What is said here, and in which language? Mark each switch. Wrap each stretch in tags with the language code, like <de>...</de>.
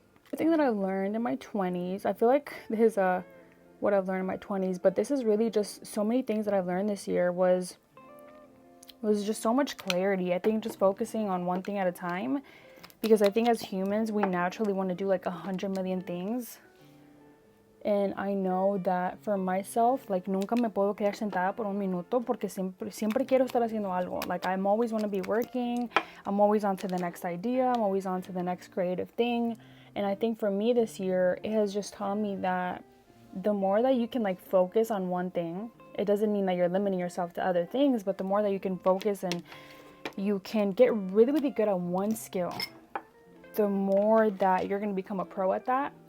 <en>The thing that I learned in my 20s, I feel like this is what I've learned in my 20s, but this is really just so many things that I've learned this year was just so much clarity. I think just focusing on one thing at a time, because I think as humans, we naturally want to do like 100 million things. And I know that for myself, like,</en> <es>nunca me puedo quedar sentada por un minuto porque siempre quiero estar haciendo algo.</es> <en>Like, I'm always want to be working. I'm always on to the next idea. I'm always on to the next creative thing. And I think for me this year, it has just taught me that the more that you can like focus on one thing, it doesn't mean that you're limiting yourself to other things, but the more that you can focus and you can get really, really good at one skill, the more that you're going to become a pro at that.</en>